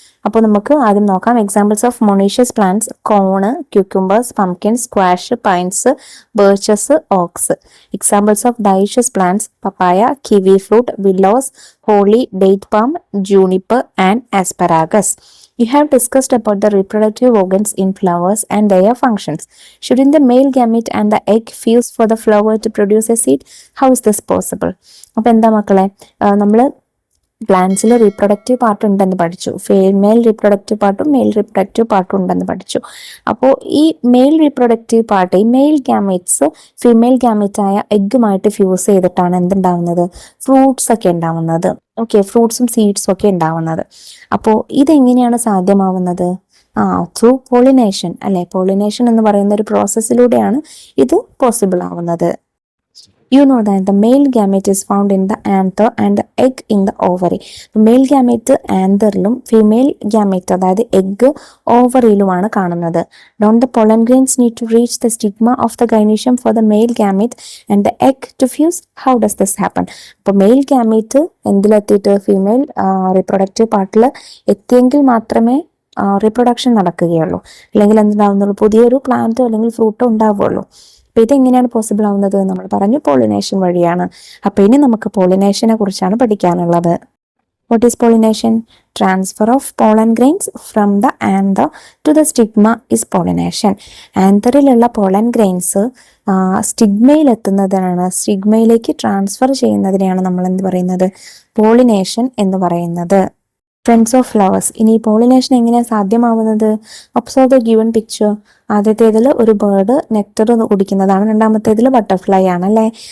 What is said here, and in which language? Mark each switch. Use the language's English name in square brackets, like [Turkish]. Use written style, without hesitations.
[Malayalam] അപ്പോൾ നമുക്ക് ആദ്യം നോക്കാം. [English] Examples of monoecious plants: corn, cucumbers, pumpkin, squash, pines, birches, oaks. Examples of dioecious plants: papaya, kiwi fruit, willows, holly, date palm, juniper and asparagus. You have discussed about the reproductive organs in flowers and their functions. Shouldn't the male gamete and the egg fuse for the flower to produce a seed? How is this possible? [Malayalam] അപ്പോൾ എന്താ മക്കളെ, നമ്മൾ പ്ലാന്റ്സിൽ reproductive part ഉണ്ടെന്ന് പഠിച്ചു. Female reproductive പാർട്ടും mail reproductive പാർട്ടും ഉണ്ടെന്ന് പഠിച്ചു. അപ്പോൾ ഈ മെയിൽ റീപ്രൊഡക്റ്റീവ് പാർട്ട്, ഈ മെയിൽ ഗാമേറ്റ്സ് ഫീമെയിൽ ഗാമേറ്റായ എഗ്ഗുമായിട്ട് ഫ്യൂസ് ചെയ്തിട്ടാണ് എന്തുണ്ടാവുന്നത്? ഫ്രൂട്ട്സ് ഒക്കെ ഉണ്ടാവുന്നത്. ഓക്കെ, ഫ്രൂട്ട്സും സീഡ്സും ഒക്കെ ഉണ്ടാവുന്നത്. അപ്പോൾ ഇതെങ്ങനെയാണ് സാധ്യമാവുന്നത്? ത്രൂ പോളിനേഷൻ, അല്ലെ? പോളിനേഷൻ എന്ന് പറയുന്ന ഒരു പ്രോസസ്സിലൂടെയാണ് ഇത് പോസിബിൾ ആവുന്നത്. [English] You know that the male gamete is found in the anther and the egg in the ovary. [Malayalam] Mail gamete ആന്തറിലും female gamete അതായത് എഗ് ഓവറിയിലുമാണ് കാണുന്നത്. [English] Don't the pollen grains need to reach the stigma of the gynoecium for the male gamete and the egg to fuse? How does this happen? [Malayalam] അപ്പോൾ mail gamete എന്തിലെത്തിയിട്ട് female reproductive പാർട്ടിൽ എത്തിയെങ്കിൽ മാത്രമേ reproduction നടക്കുകയുള്ളൂ. അല്ലെങ്കിൽ എന്തുണ്ടാവുന്നുള്ളൂ? പുതിയൊരു പ്ലാന്റോ അല്ലെങ്കിൽ ഫ്രൂട്ടോ ഉണ്ടാവുകയുള്ളൂ. അപ്പോൾ ഇതെങ്ങനെയാണ് പോസിബിൾ ആവുന്നത്? നമ്മൾ പറഞ്ഞു പോളിനേഷൻ വഴിയാണ്. അപ്പോൾ ഇനി നമുക്ക് പോളിനേഷനെ കുറിച്ചാണ് പഠിക്കാനുള്ളത്. [English] What is pollination? Transfer of pollen grains from the anther to the stigma is pollination. [Malayalam] ആന്തറിലുള്ള pollen grains സ്റ്റിഗ്മയിൽ എത്തുന്നതിനാണ്, സ്റ്റിഗ്മയിലേക്ക് transfer ചെയ്യുന്നതിനെയാണ് നമ്മൾ എന്ത് പറയുന്നത്? പോളിനേഷൻ എന്ന് പറയുന്നത്. [English] Friends of flowers. [Malayalam] ഇനി പോളിനേഷൻ എങ്ങനെയാണ് സാധ്യമാവുന്നത്? [English] Observe the given picture. [Malayalam] ആദ്യത്തേതിൽ ഒരു ബേർഡ് നെക്ടർ കുടിക്കുന്നതാണ്, രണ്ടാമത്തേതിൽ ബട്ടർഫ്ലൈ ആണ്, അല്ലേ?